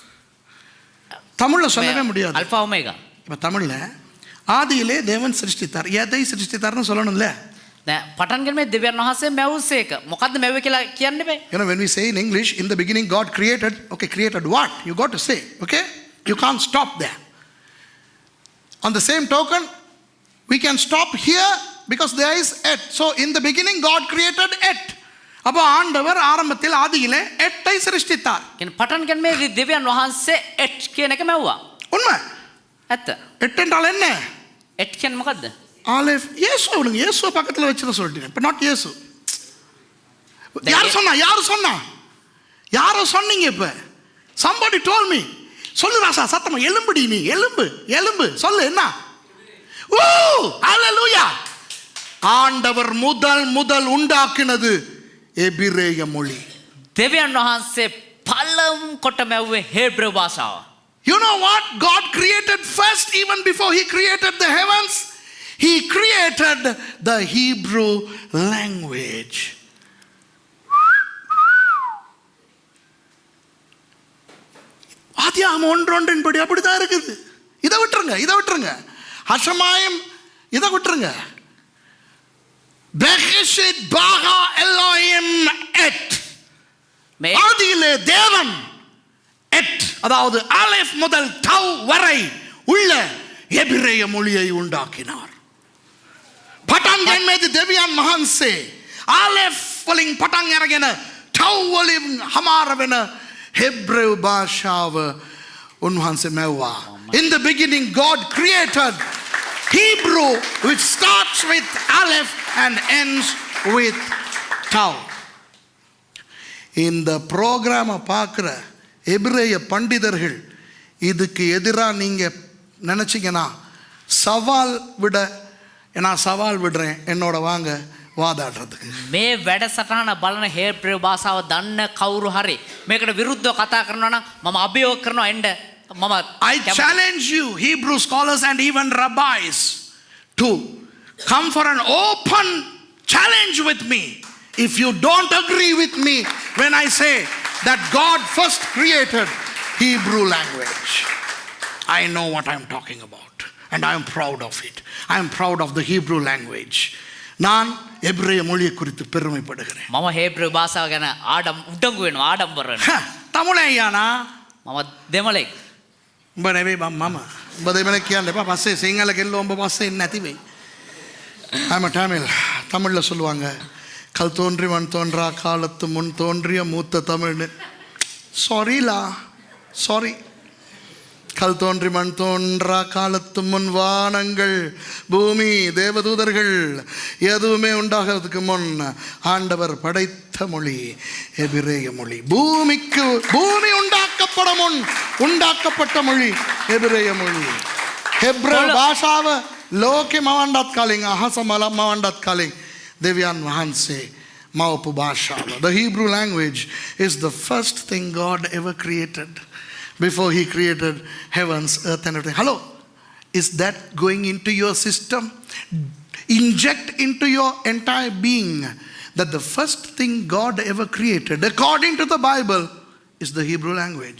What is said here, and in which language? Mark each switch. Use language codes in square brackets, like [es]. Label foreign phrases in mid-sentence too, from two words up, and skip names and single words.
[ta] தமிழ்ல சொல்லவே முடியாது. [si] අල්ෆා ඔමේගා. [ta] இப்போ தமிழ்ல ஆதியிலே தேவன் சிருஷ்டித்தார். எதை சிருஷ்டித்தார்னு சொல்லணும்ல? [si] දැන් පටන් ගැනීමේ දෙවියන් වහන්සේ මැවුසේක. මොකද්ද මැවුවේ කියලා කියන්න බෑ. [en] You know, when we say in English, in the beginning God created, okay, created what? You got to say, okay? You can't stop there. On the same token, we can stop here because there is et. So in the beginning God created et. [ta] அப்போ ஆண்டவர் ஆரம்பத்தில் ஆதியிலே எட்டை சிருஷ்டித்தார். [si] කියන්නේ පටන් ගැනීමේදී දෙවියන් වහන්සේ එට් කියන එක මැවුවා. [ta] உண்மை. [si] ඇත්ත. [ta] எட் என்றால் என்ன? [si] එට් කියන්නේ මොකද්ද? [ta] ஆலிஃப். இயேசுவை பக்கத்தில் வச்சுதான் சொல்லிட்டீங்க. இப்போ நாட் இயேசு. யார் சொன்னா? யாரோ சொன்னீங்க இப்ப. [en] somebody told me. [ta] சொல்லு ராசா சத்தமா, எலும்புடி நீ, எலும்பு சொல்லு என்ன? ஓ ஹalleluya. ஆண்டவர் முதல் உண்டாக்கினது எபிரேய மொழி. [si] දෙවියන් වහන්සේ පළමු කොට මැවුවේ හේබ්‍රේව භාෂාව. [en] You know what God created first, even before he created the heavens? He created the Hebrew language. [ta] ஆதியாகமம் 1:1 படி அப்படிதான் இருக்குது. இதை விட்டுருங்க. ஹஷமாயிம் இதை விட்டுருங்க. பெஹிஷிட், பாஹா, எலோயிம், எட். ஆதியிலே தேவன் எட், அதாவது ஆலெஃப் முதல் டவ் வரை உள்ள எபிரேய மொழியை உண்டாக்கினார். [si] පටන් ගැනීමේදී දෙවියන් වහන්සේ ආලෙෆ් වලින් පටන් අරගෙන ටව් වලින් හමාර වෙන හෙබ්‍රේව භාෂාව උන්වහන්සේ මැව්වා. [en] In the beginning God created Hebrew, which starts with Aleph and ends with Tau. [ta] இந்த ப்ரோக்ராமை பார்க்குற எபிரேய பண்டிதர்கள் இதுக்கு எதிராக நீங்கள் நினச்சிங்கன்னா சவால் விட நான் சவால் விடுறேன் என்னோட வாங்க வாதாடுறதுக்கு. [si] මේ වැඩසටහන බලන හේබ්‍රේව භාෂාව දන්න කවුරු හරි මේකට විරුද්ධව කතා කරනවා නම් මම අභියෝග කරනවා එන්න මම [en] I challenge you, Hebrew scholars and even rabbis, to come for an open challenge with me if you don't agree with me when I say that God first created Hebrew language. I know what I'm talking about and I am proud of it. I am proud of the Hebrew language. [ta] நான் எபிரேய மொழியை குறித்து பெருமைப்படுகிறேன். [si] මම හේබ්‍රේව භාෂාව ගැන උඩඟු වෙනවා ආඩම්බර වෙනවා. [ta] தமிழே ஐயானா [si] මම දෙමළෙක්. උඹ නෙවෙයි මම. උඹ දෙමළෙක් කියන්න එපා. පස්සේ සිංහල කෙල්ලෝ උඹ පස්සේ එන්නේ නැති වෙයි. [en] I'm a Tamil. [ta] தமிழ்ல சொல்லுவாங்க கல் தோன்றி மண் தோன்றா காலத்து முன் தோன்றிய மூத்த தமிழ்னு. சாரிலா சாரி. கல் தோன்றி மண் தோன்றா காலத்து முன் வானங்கள் பூமி தேவதூதர்கள் எதுவுமே உண்டாகிறதுக்கு முன் ஆண்டவர் படைத்த மொழி எபிரேய மொழி. பூமி உண்டாக்கப்பட முன் உண்டாக்கப்பட்ட மொழி எபிரேய மொழி. [si] ஹெப்ரேව භාෂාව ලෝකෙ මවන්නත් කලින් අහස මවන්නත් කලින් දෙවියන් වහන්සේ මවපු භාෂාව. [en] The Hebrew language is the first thing God ever created before he created heavens, earth and everything. Hello, is that going into your system? Inject into your entire being that the first thing God ever created according to the Bible is the Hebrew language.